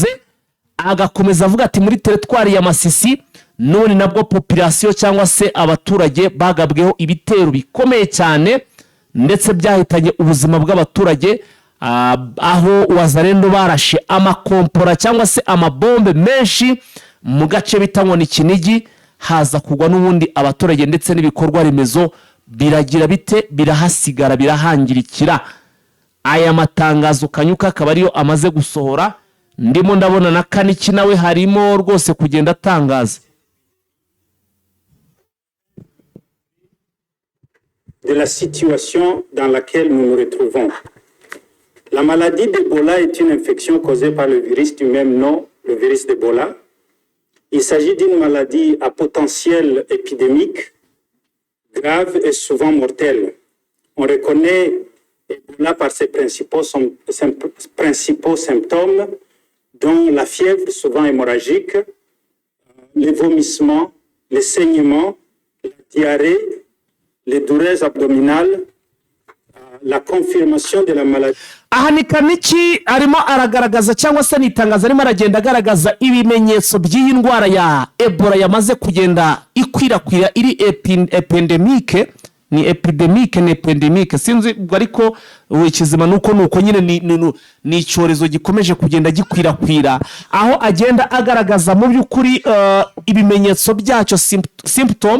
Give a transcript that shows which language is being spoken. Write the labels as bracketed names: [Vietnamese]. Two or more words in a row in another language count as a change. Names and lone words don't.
[Kinyarwanda] Agakomeza avuga ati muri teritwari ya Masisi none nabwo population cyangwa se abaturage bagabweho ibitero bikomeye cyane, ndetse byahitanye ubuzima bw'abaturage, aho Wazalendo barashe amakompora cyangwa se amabombe menshi mu gace bita ngo ni Kinigi, haza kugwa n'ubundi abaturage ndetse n'ibikorwa remezo biragira bite, birahasigara, birahangirikira. Aya matangazo Kanyuka akaba ariyo amaze gusohora. Ndimo ndabona na Kaniki nawe harimo rwose kugenda atangaza. [French] De la situation dans laquelle nous nous retrouvons. La maladie d'Ebola est une infection causée par le virus du même nom, le virus d'Ebola. Il s'agit d'une maladie à potentiel épidémique, grave et souvent mortelle. On reconnaît Ebola par ses principaux symptômes, dont la fièvre souvent hémorragique, les vomissements, les saignements, la diarrhée, les douleurs abdominales, la confirmation de la maladie. [Kinyarwanda] Aha ni Kaniki arimo aragaragaza cyangwa se nitangaza arimo aragenda agaragaza ibimenyetso by'iyi ndwara ya Ebola yamaze kugenda ikwirakwira, iri epidemique, ni epidemique sinzi ubwo, ariko wikizima nuko nyine ni icyorezo gikomeje kugenda gikwirakwira, aho agenda agaragaza mu by'ukuri ibimenyetso byacyo, symptom.